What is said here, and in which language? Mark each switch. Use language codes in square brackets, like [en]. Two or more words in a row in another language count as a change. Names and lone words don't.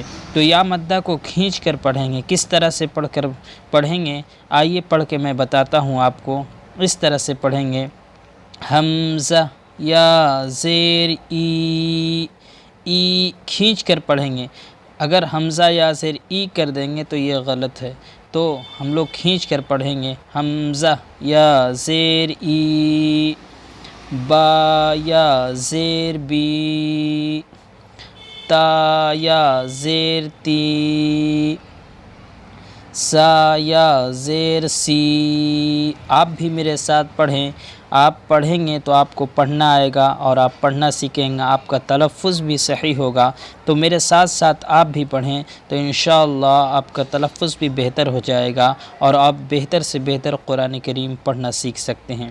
[ur] تو یا مدہ کو کھینچ کر پڑھیں گے۔ کس طرح سے پڑھیں گے، آئیے پڑھ کے میں بتاتا ہوں آپ کو۔ اس طرح سے پڑھیں گے، حمزہ یا زیر ای کھینچ کر پڑھیں گے۔ اگر حمزہ یا زیر ای کر دیں گے تو یہ غلط ہے، تو ہم لوگ کھینچ کر پڑھیں گے، حمزہ یا زیر ای، با یا زیر بی، تا یا زیر تی، سا یا زیر سی۔ آپ بھی میرے ساتھ پڑھیں۔ آپ پڑھیں گے تو آپ کو پڑھنا آئے گا اور آپ پڑھنا سیکھیں گے، آپ کا تلفظ بھی صحیح ہوگا۔ تو میرے ساتھ ساتھ آپ بھی پڑھیں، تو انشاءاللہ آپ کا تلفظ بھی بہتر ہو جائے گا اور آپ بہتر سے بہتر قرآن کریم پڑھنا سیکھ سکتے ہیں۔